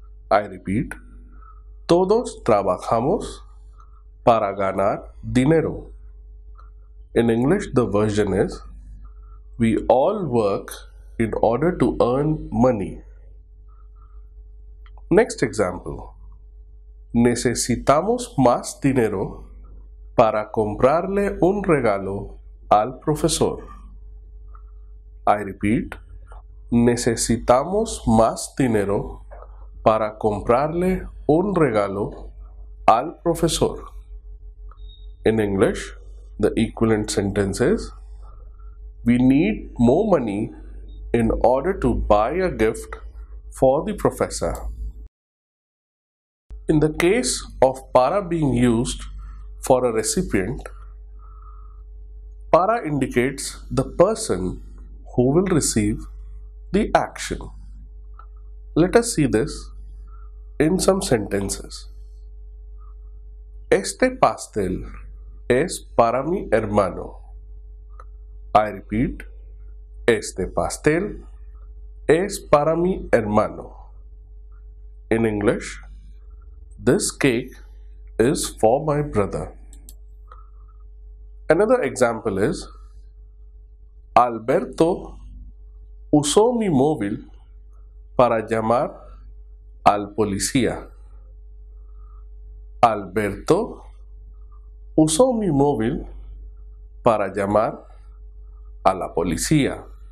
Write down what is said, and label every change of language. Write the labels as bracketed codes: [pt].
[en] I repeat, [es] todos trabajamos para ganar dinero. [en] In English, the version is, we all work in order to earn money. Next example. [es] Necesitamos más dinero para comprarle un regalo al profesor. [en] I repeat, [es] necesitamos más dinero para comprarle un regalo al profesor. [en] In English, the equivalent sentence is, we need more money in order to buy a gift for the professor. In the case of para being used for a recipient, para indicates the person who will receive the action. Let us see this in some sentences. [es] Este pastel es para mi hermano. [en] I repeat, [es] este pastel es para mi hermano. [en] In English, this cake is for my brother. Another example is, [es] Alberto usó mi móvil para llamar al policía. Alberto usó mi móvil para llamar a la policía.